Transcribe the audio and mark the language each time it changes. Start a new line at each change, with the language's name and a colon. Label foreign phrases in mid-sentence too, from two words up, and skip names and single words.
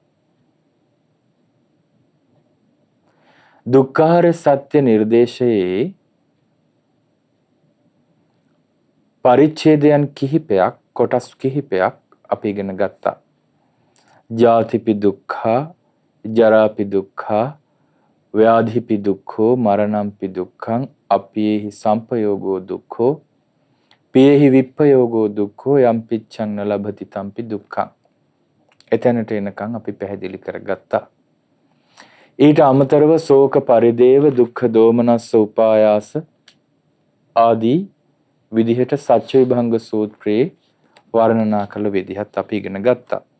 Sinhala: දුක්ඛාර සත්‍ය නිර්දේශයේ පරිච්ඡේදයන් කිහිපයක් කොටස් කිහිපයක් අපි ඉගෙන ගත්තා.
Pali: ජාතිපි දුක්ඛා, ජරාපි දුක්ඛා, ව්‍යාධිපි දුක්ඛෝ, මරණම්පි දුක්ඛං, අප්පියේහි සම්පයෝගෝ දුක්ඛෝ, පියේහි විප්පයෝගෝ දුක්ඛෝ, යම් පිච්ඡං න ලභති තම්පි දුක්ඛං.
Sinhala: එතනට එනකන් අපි පැහැදිලි කරගත්තා. ඊට අමතරව ශෝක පරිදේව, දුක්ඛ දෝමනස්ස උපායාස ආදී විදිහට සත්‍ය විභංග සූත්‍රයේ වර්ණනා කළ විදිහත් අපි ඉගෙන ගත්තා.